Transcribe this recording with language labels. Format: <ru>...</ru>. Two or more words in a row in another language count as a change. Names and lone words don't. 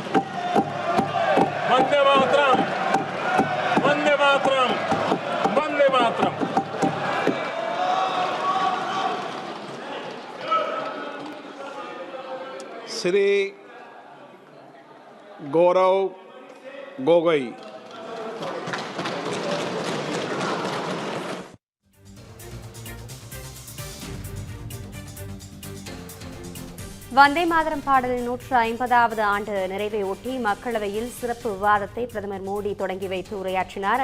<hi>वंदे मातरम, वंदे मातरम, वंदे मातरम। श्री गौरव गोगोई।</hi> <ta>வந்தே மாதரம் பாடலின் 150வது ஆண்டு நிறைவை ஒட்டி மக்களவையில் சிறப்பு விவாதத்தை பிரதமர் மோடி தொடங்கி வைத்து உரையாற்றினார்.</ta>